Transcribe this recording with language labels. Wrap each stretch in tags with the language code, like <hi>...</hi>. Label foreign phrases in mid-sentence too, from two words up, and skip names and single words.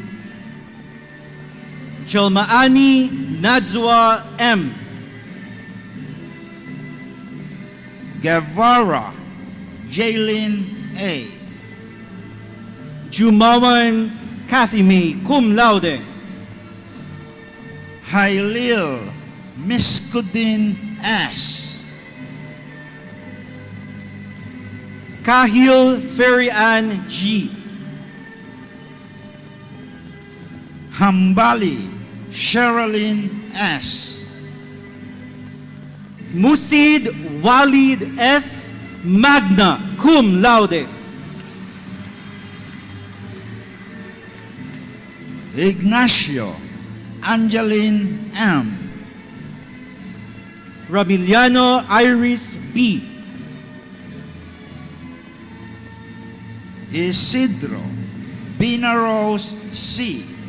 <en>Jelmaani Nadzua M. Guevara Jalen A. Jumawan Kathy May</en> <la>Cum laude.</la> <en>Hailil Miskudin S. Kahil Ferian G. Hambali Sherilyn S. Musid Walid S.</en> <la>Magna Cum laude. Ignacio Angeline M. Ramiliano Iris B. Isidro Binaros C.</la>